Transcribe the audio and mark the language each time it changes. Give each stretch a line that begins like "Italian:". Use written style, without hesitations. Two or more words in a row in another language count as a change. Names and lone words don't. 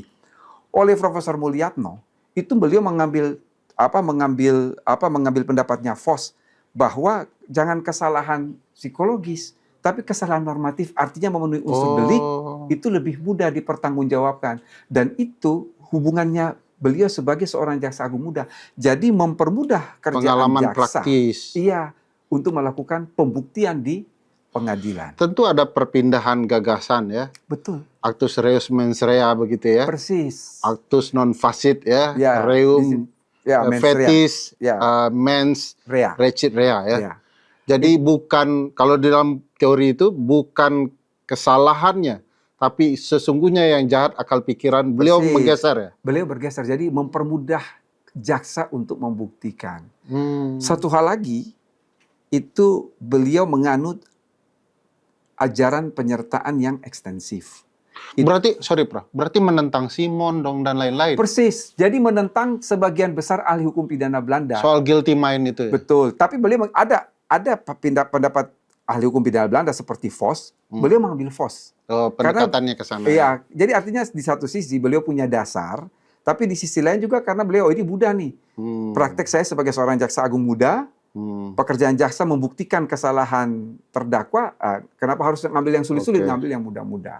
Indonesian: Oleh Profesor Mulyato, itu beliau mengambil pendapatnya Vos, bahwa jangan kesalahan psikologis, tapi kesalahan normatif, artinya memenuhi unsur delik, itu lebih mudah dipertanggungjawabkan. Dan itu hubungannya beliau sebagai seorang jaksa agung muda. Jadi mempermudah kerjaan Pengalaman jaksa. praktis. Iya, untuk melakukan pembuktian di pengadilan. Tentu ada perpindahan gagasan ya. Betul.
Latin: Actus reus mens rea
Indonesian: begitu ya. Persis.
Latin: Actus non facit ya.
Indonesian: Ya,
Latin: Reum mens rea. fetis
Indonesian: Ya.
Latin: mens Rea. recit rea ya.
Indonesian: Ya. Jadi bukan, kalau di dalam teori itu bukan kesalahannya, tapi sesungguhnya yang jahat akal pikiran. Beliau Persis. menggeser ya. Beliau bergeser, jadi mempermudah jaksa untuk membuktikan. Hmm. Satu hal lagi, itu beliau menganut ajaran penyertaan yang ekstensif. Berarti, sorry Prof, berarti menentang Simon dong dan lain-lain. Persis, jadi menentang sebagian besar ahli hukum pidana Belanda. Soal
English: guilty mind
Indonesian: itu ya. Betul, tapi beliau ada pendapat ahli hukum pidana Belanda seperti Vos, beliau mengambil Vos. Oh, pendekatannya ke sana. Iya, jadi artinya di satu sisi beliau punya dasar, tapi di sisi lain juga karena beliau ini Buddha nih. Praktek saya sebagai seorang jaksa agung muda, pekerjaan jaksa membuktikan kesalahan terdakwa, kenapa harus ngambil yang sulit-sulit, ngambil yang mudah-mudah.